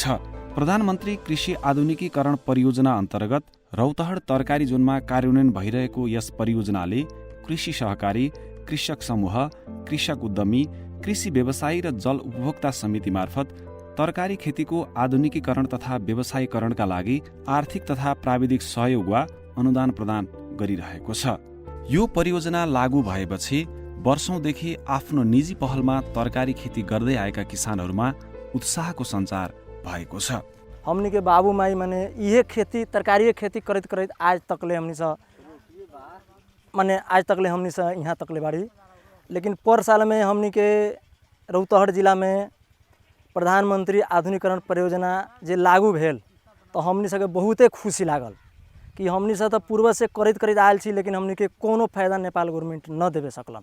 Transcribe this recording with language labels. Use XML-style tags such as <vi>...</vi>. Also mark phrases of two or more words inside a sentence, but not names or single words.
<ne>प्रधानमन्त्री कृषि आधुनिकीकरण परियोजना अन्तर्गत रौतहट तरकारी जोनमा कार्यान्वयन भइरहेको यस परियोजनाले कृषि सहकारी, कृषक समूह, कृषक उद्यमी, कृषि व्यवसायी र जल उपभोक्ता समिति मार्फत तरकारी खेतीको आधुनिकीकरण तथा व्यवसायीकरणका लागि आर्थिक तथा प्राविधिक सहयोग वा अनुदान प्रदान गरिरहेको छ। यो परियोजना लागू भएपछि वर्षौंदेखि आफ्नो निजी पहलमा तरकारी खेती गर्दै आएका किसानहरूमा उत्साहको सञ्चार भएको छ।</ne> <bho>हमनी के बाबू माई माने ये खेती तरकारी खेती करत करत आज तकले हमनी सा यहाँ तकले बाड़ी। लेकिन पर साल में हमनी के रौतहट जिला में प्रधानमंत्री आधुनिकीकरण परियोजना जे लागू भेल तो हमनी सबके बहुते खुशी लागल कि हमनी सब तो पूर्व से करत करत आयल छी, लेकिन हमनी के कोनो फायदा नेपाल गवर्नमेंट न देवे सकलन।</bho>